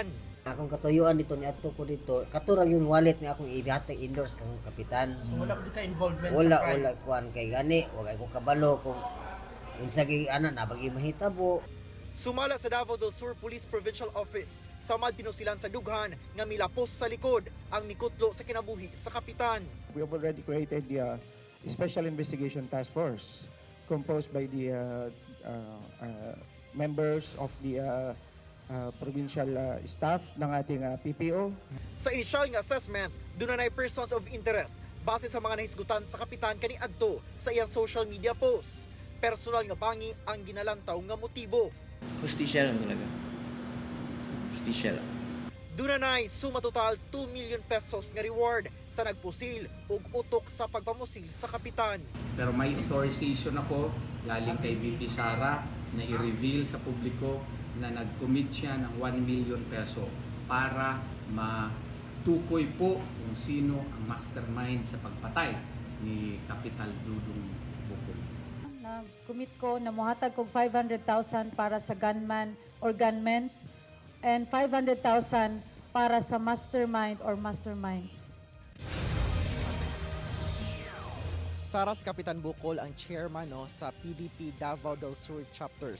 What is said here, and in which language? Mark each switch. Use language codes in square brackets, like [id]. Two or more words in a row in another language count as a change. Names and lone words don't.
[ceb] Akong katuyuan dito ni ato ko dito, katurang yung wallet ni akong ihatag indoors kang kapitan. So wala ko ka involvement wala, sa crime? Wala kuan kay gani, wala ko kabalo kung unsa gi ana na bagi mahitabo. Sumala sa Davao del Sur Police Provincial Office, samad pinusilan sa dughan nga milapos sa likod ang mikutlo sa kinabuhi sa kapitan. [en] We have already created the Special Investigation Task Force composed by the members of the provincial staff [tl] ng ating [en] PPO. [ceb] Sa initial nga assessment, dunay [en] persons of interest [ceb] base sa mga nahisgutan sa kapitan kaniadto sa iyang [en] social media posts. [ceb] Personal nga bangi ang ginalantaw nga motibo. Justisya lang talaga. Justisya lang. Dunay suma total 2 million pesos nga reward sa nagpusil ug utok sa pagpamusil sa kapitan. [tl] Pero may authorization ako galing kay VP Sara na i-reveal sa publiko na nag-commit siya ng 1 million peso para matukoy po kung sino ang mastermind sa pagpatay ni Kapital Dudong Bukol. [ceb] Nag-commit ko na muhatag kog 500,000 para sa [en] gunman or gunmens [ceb] and 500,000 para sa [en] mastermind or masterminds. [ceb] Sara si Kapitan Bukol ang chairman sa PDP Davao del Sur chapter.